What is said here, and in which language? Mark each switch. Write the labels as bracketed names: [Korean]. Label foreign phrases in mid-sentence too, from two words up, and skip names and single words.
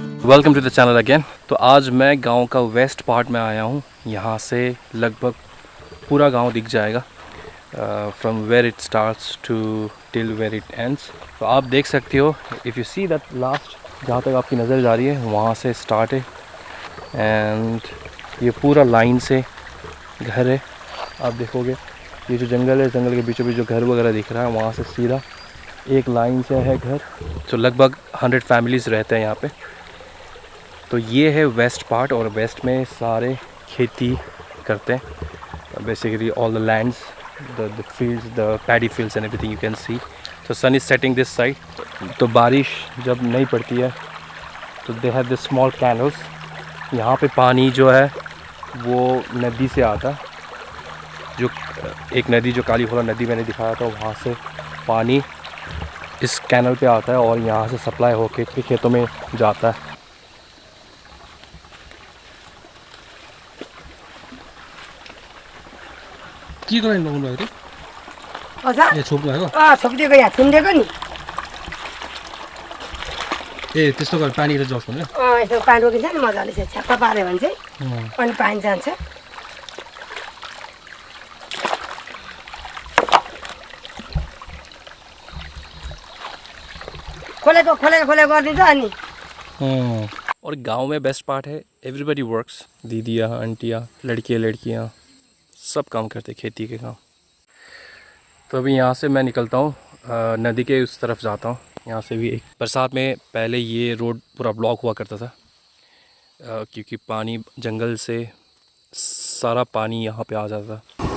[English] Welcome to the channel again. [Hindi] तो आज मैं गांव का [English] west part [Hindi] में आया हूं। यहाँ से लगभग पूरा गांव दिख जाएगा, [English] From where it starts to till where it ends. [Hindi] तो आप देख सकते हो, [English] if you see that last [Hindi] जहाँ तक आपकी नज़र जा रही है वहाँ से स्टार्ट है एंड ये पूरा लाइन से घर है। आप देखोगे ये जो जंगल है, जंगल के बीचों बीच जो घर वगैरह दिख रहा है वहाँ से सीधा एक लाइन से है घर। तो लगभग 100 फैमिलीज़ रहते हैं यहाँ पे। तो ये है [English] west part [Hindi] और वेस्ट में सारे खेती करते हैं। [English] Basically all the lands, the fields, the paddy fields and everything you can see. तो sun is setting this side. [Hindi] तो बारिश जब नहीं पड़ती है तो [English] they have this small canals. [Hindi] यहाँ पे पानी जो है वो नदी से आता है, जो एक नदी जो काली घोड़ा नदी मैंने दिखाया था वहाँ से पानी इस कैनल पे आता है और यहाँ से सप्लाई होके खेतों में जाता है। [Nepali] के गरेर लगाउनु भएको अच्छा ए छोप्नु भएको छोपिदिएको यहाँ थुनिदिएको नि। ए त्यस्तो गरेर पानी जस भने यसो पानी रोकिन्छ नि मजाले चाहिँ छ्याप्पा पाऱ्यो भने चाहिँ अनि पानी जान्छ। खोलेको गरिदिन्छ अनि। [Hindi] और गांव में [English] best part [Hindi] है [English] everybody works. [Hindi] दीदियाँ, आंटियाँ, लड़कियाँ सब काम करते खेती के काम। तो अभी यहाँ से मैं निकलता हूँ, नदी के उस तरफ जाता हूँ। यहाँ से भी एक बरसात में पहले ये रोड पूरा ब्लॉक हुआ करता था, क्योंकि पानी जंगल से सारा पानी यहाँ पे आ जाता था।